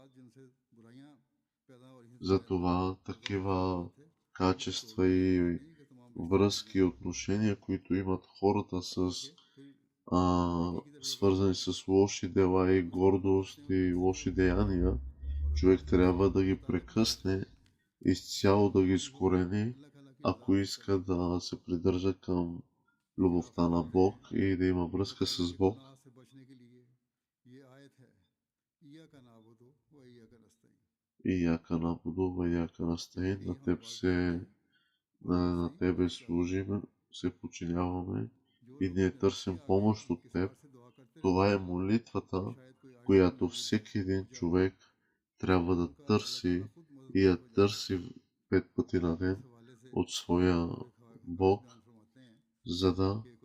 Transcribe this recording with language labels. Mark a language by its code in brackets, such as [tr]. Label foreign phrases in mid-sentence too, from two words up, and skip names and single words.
[bg] Затова такива качества и връзки и отношения, които имат хората свързани с лоши дела и гордост и лоши деяния, човек трябва да ги прекъсне, изцяло да ги изкорени, ако иска да се придържа към любовта на Бог и да има връзка с Бог. [ar] إياك نعبد، وإياك نستعين, [bg] на Тебе служим, се подчиняваме и ние търсим помощ от Теб. Това е молитвата, която всеки един човек трябва да търси и я търси 5 пъти на ден от своя Бог, за да